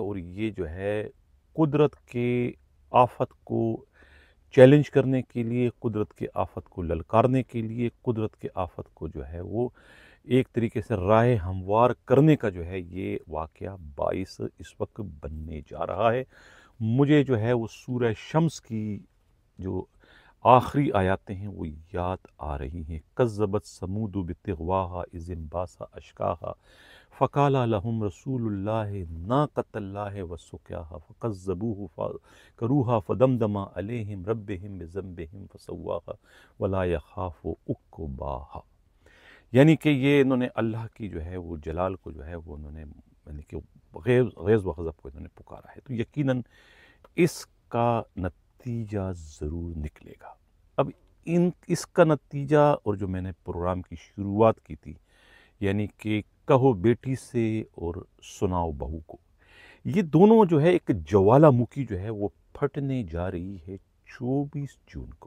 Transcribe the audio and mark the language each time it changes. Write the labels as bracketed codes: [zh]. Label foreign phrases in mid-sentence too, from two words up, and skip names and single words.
[hi] और ये जो है कुदरत के आफत को चैलेंज करने के लिए, कुदरत के आफत को ललकारने के लिए, कुदरत के आफत को जो है वो एक तरीके से राह हमवार करने का जो है ये वाक़या बाइस इस वक्त बनने जा रहा है। मुझे जो है वो सूरह शम्स की जो आखिरी आयातें हैं वो याद आ रही हैं। [ar] كذبت ثمود بطغواها إذ انبعث أشقاها فقال لهم رسول الله ناقة الله وسقياها فكذبوه فعقروها فدمدم عليهم ربهم بذنبهم فسواها ولا يخاف عقباها. [hi] यानी कि ये इन्होंने अल्लाह की जो है वो जलाल को जो है वो उन्होंने यानी कि ग़ैज़ व ग़ज़ब को इन्होंने पुकारा है, तो यकीनन इसका नतीजा ज़रूर निकलेगा। अब इसका नतीजा और जो मैंने प्रोग्राम की शुरुआत की थी, यानी कि कहो बेटी से और सुनाओ बहू को, ये दोनों जो है एक ज्वालामुखी जो है वो फटने जा रही है 24 जून को।